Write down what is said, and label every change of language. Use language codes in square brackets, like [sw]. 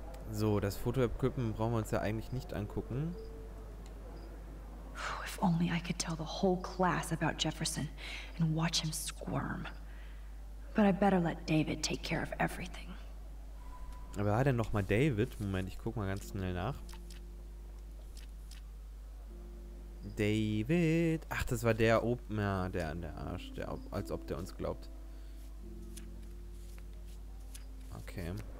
[de] So, das Foto-Equipment brauchen wir uns ja eigentlich nicht angucken. [en] If only I could tell the whole class about Jefferson and watch him squirm. But I better let David take care of everything. [de] Aber war denn nochmal David? Moment, ich guck mal ganz schnell nach. David. Ach, das war der oben. Ja, der Arsch. Als ob der uns glaubt. Okay.